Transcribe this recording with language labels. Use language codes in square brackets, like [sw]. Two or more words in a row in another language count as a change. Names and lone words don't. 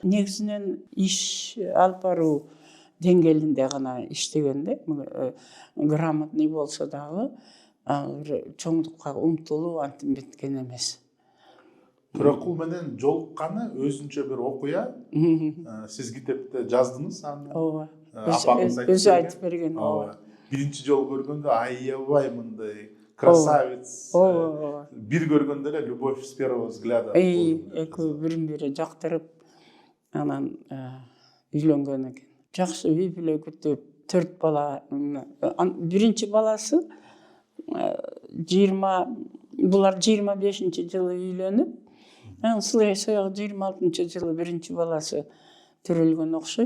[ky] Негизинен иш алып баруу деңгээлинде гана иштеген да, грамотный болсо дагы чоңдукка умтулуу антип беткен эмес. Төрөкул менен жолукканы өзүнчө бир окуя. Сиз китепте жаздыңыз аны. Ооба. Апаңыз өзү айтып берген. Ооба. Биринчи жолу көргөндө аябай мындай красавец. Ооба. Бир көргөндө эле [ru] любовь с первого взгляда. [ky] Экөө бири жактырып, анан үйлөнгөн экен. Жакшы үй бүлө күтүп, 4 бала. Биринчи баласы булар 25-жылы үйлөнүп, анан сыяк 26-жылы биринчи баласы төрөлгөн окшойт.